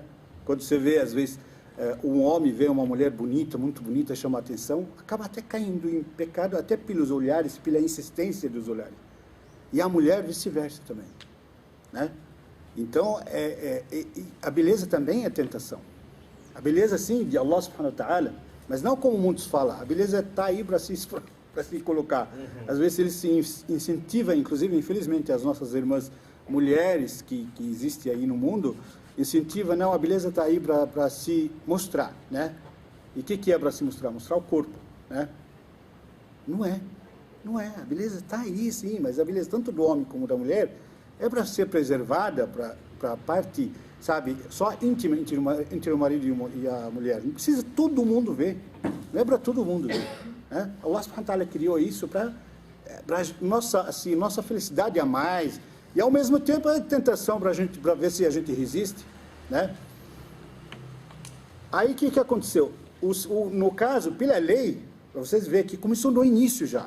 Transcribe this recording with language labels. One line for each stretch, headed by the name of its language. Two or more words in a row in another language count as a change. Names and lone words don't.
Portuguese: Quando você vê, às vezes, um homem vê uma mulher bonita, muito bonita, chama a atenção, acaba até caindo em pecado, até pelos olhares, pela insistência dos olhares. E a mulher, vice-versa também, né? Então, a beleza também é tentação. A beleza, sim, de
Arabic: الله سبحانه وتعالى,
Portuguese: mas não como muitos falam. A beleza está aí para se colocar. Às vezes ele se incentiva, inclusive, infelizmente, as nossas irmãs mulheres que existem aí no mundo, incentiva, não, a beleza está aí para se mostrar, né? E o que é para se mostrar? Mostrar o corpo, né? Não é. A beleza está aí, sim, mas a beleza tanto do homem como da mulher é para ser preservada, para a parte, sabe, só íntima entre o marido e a mulher. Não precisa todo mundo ver, não é para todo mundo ver, né?
Arabic: الله سبحانه وتعالى
Portuguese: criou isso para nossa felicidade a mais, e ao mesmo tempo é tentação para ver se a gente resiste, né? Aí o que aconteceu? No caso, pela lei, para vocês verem que começou no início já.